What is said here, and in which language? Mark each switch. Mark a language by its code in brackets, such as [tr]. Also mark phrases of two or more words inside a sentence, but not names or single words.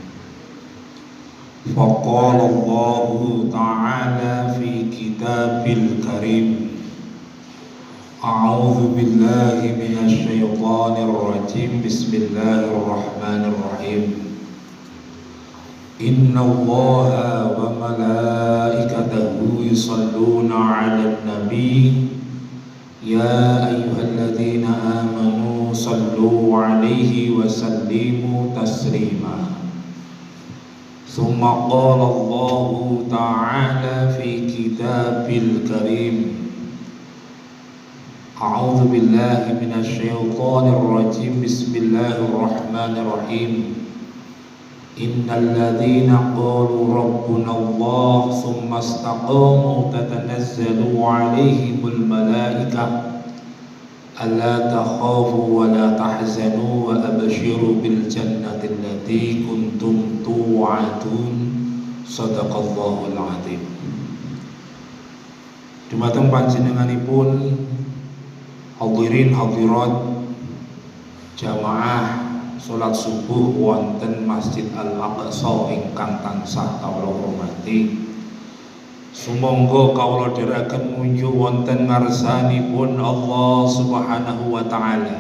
[ar] فقال الله تعالى في الكتاب الكريم. أعوذ بالله من الشيطان الرجيم. Bismillahirrahmanirrahim. إن الله وملائكته يصلون على النبي. يا أيها الذين آمنوا صلوا عليه وسلموا تسليما. ثم قال الله تعالى في الكتاب الكريم. أعوذ بالله من الشيطان الرجيم. بسم الله الرحمن الرحيم. إن الذين قالوا ربنا الله ثم استقاموا تتنزل عليهم الملائكة ألا تخافوا ولا تحزنوا وأبشروا بالجنة التي كنتم توعدون. صدق الله العظيم. [jv] Dumateng panjenenganipun [ar] الحاضرين الحاضرات [jv] jamaah salat subuh wonten Masjid Al-Aqsa ingkang tansah kawula hormati. Sumangga kawula dherekaken munjuk wonten ngarsanipun Allah [ar] سبحانه وتعالى.